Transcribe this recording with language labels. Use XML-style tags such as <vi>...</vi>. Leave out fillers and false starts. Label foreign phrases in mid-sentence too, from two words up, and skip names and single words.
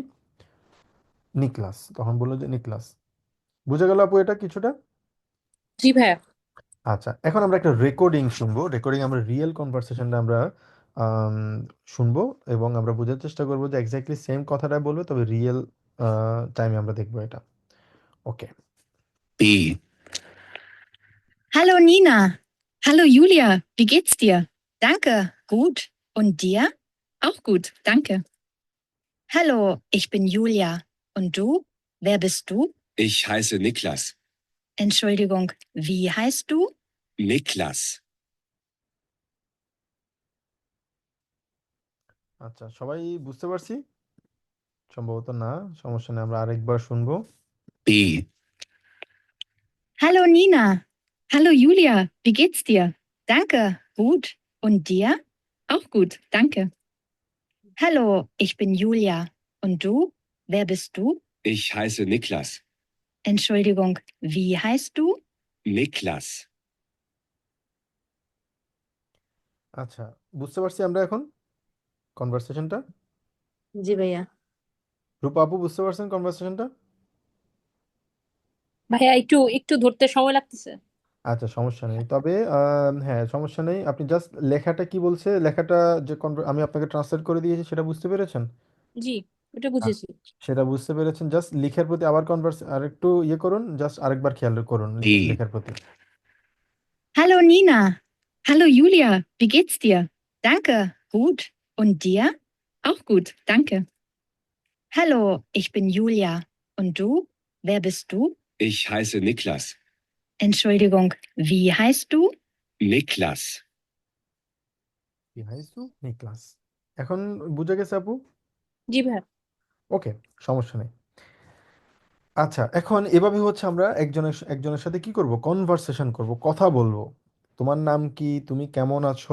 <bn>নিকলাস, তখন বললো যে নিকলাস। বুঝে গেল আপু এটা কিছুটা? জি ভাইয়া। আচ্ছা, এখন আমরা একটা রেকর্ডিং শুনবো, রেকর্ডিং আমরা</bn> <en>real conversation</en> <bn>আমরা আম, শুনবো, এবং আমরা বোঝার চেষ্টা করবো যে</bn> <en>exactly same</en> <bn>কথাটা বলবো, তবে</bn> <en>real time</en> <bn>আমরা দেখবো এটা। ওকে। B.</bn> <de>Hallo Nina. Hallo Julia, wie geht's dir? Danke, gut. Und dir? Auch gut, danke. Hallo, ich bin Julia. Und du? Wer bist du? Ich heiße Niklas. Entschuldigung, wie heißt du? Niklas.</de> <bn>আচ্ছা, সবাই বুঝতে পারছি? সম্ভবত না, সমস্যা নেই, আমরা আরেকবার শুনবো। B.</bn> <de>Hallo Nina. Hallo Julia, wie geht's dir? Danke, gut. Und dir? Auch gut, danke. Hallo, ich bin Julia. Und du? Wer bist du? Ich heiße Niklas. Entschuldigung, wie heißt du? Niklas.</de> <bn>আচ্ছা, বুঝতে পারছি আমরা এখন কনভারসেশনটা। জি ভাইয়া। রূপা আপু বুঝতে পারছেন কনভারসেশনটা? ভাইয়া একটু একটু ধরতে সময় লাগতেছে। আচ্ছা, সমস্যা নেই, তবে হ্যাঁ সমস্যা নেই, আপনি জাস্ট লেখাটা কি বলছে, লেখাটা যে আমি আপনাকে ট্রান্সলেট করে দিয়েছি সেটা বুঝতে পেরেছেন? জি, ওটা আহ, বুঝেছি। সেটা বুঝতে পেরেছেন, জাস্ট লিখার প্রতি আবার আর একটু ইয়ে করুন, জাস্ট আরেকবার খেয়াল করুন B. লেখার প্রতি।</bn> <de>Hallo Nina. Hallo Julia, wie geht's dir? Danke, gut. Und dir? Auch gut, danke. Hallo, ich bin Julia. Und du? Wer bist du? Ich heiße Niklas. Entschuldigung, wie heißt du? Niklas.</de> <bn>কি হাইসু নিক্লাস। এখন বুঝে গেছে আপু? জি ভাইয়া। ওকে, সমস্যা নেই। আচ্ছা, এখন এভাবে হচ্ছে আমরা একজনের একজনের সাথে কি করব, কনভারসেশন করব, কথা বলবো। তোমার নাম কি, তুমি কেমন আছো?</bn>